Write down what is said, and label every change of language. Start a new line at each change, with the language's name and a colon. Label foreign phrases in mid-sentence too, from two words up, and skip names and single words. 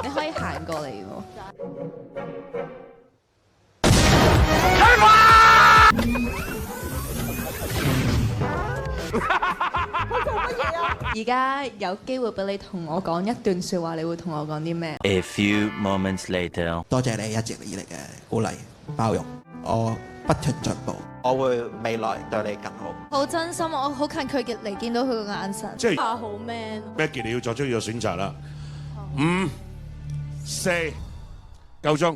Cantonese: 你可以行過嚟喎。而家有機會俾你同我講一段説話，你會同我講啲咩
English: ？A few moments later，
Cantonese: 多謝你一直以嚟嘅鼓勵包容，我不斷進步，我會未來對你更好。好真心，我好近距離見到佢個眼神，即係好 man。 Maggie 你要作出呢個選擇啦，5、4，夠鐘。